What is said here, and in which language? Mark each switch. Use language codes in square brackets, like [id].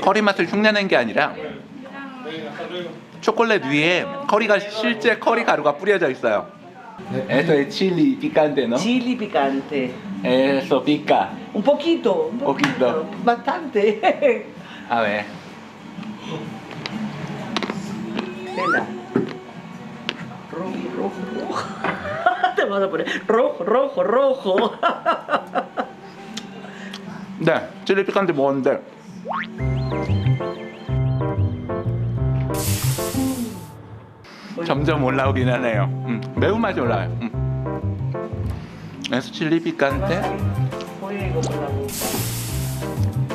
[ko] 커리 맛을 흉내낸 게 아니라 초콜릿 위에 커리가 실제 커리 가루가 뿌려져 있어요. [es] Esto es chili picante, ¿no? Chili picante. Eso pica. Un poquito, Poquito. bastante. A ver. Tela. Rojo, rojo, rojo. Te vas a poner rojo, rojo, rojo. [ko] 네, 칠리 피칸데 먹었는데 점점 올라오긴 하네요. 매운맛이 올라와요. 그래서 칠리 피칸데. [es] Fuego por la boca.